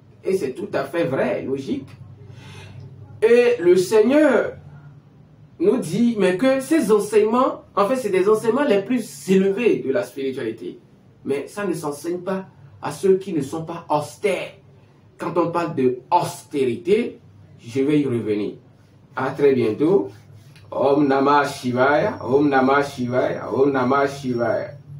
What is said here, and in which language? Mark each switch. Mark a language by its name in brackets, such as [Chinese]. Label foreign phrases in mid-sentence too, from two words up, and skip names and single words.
[French] Et c'est tout à fait vrai, logique. Et le Seigneur nous dit, mais que ces enseignements, en fait, c'est des enseignements les plus élevés de la spiritualité. Mais ça ne s'enseigne pas à ceux qui ne sont pas austères. Quand on parle de austérité, je vais y revenir. À très bientôt. [Sanskrit] ॐ नमः शिवाय, ॐ नमः शिवाय, ॐ नमः शिवाय.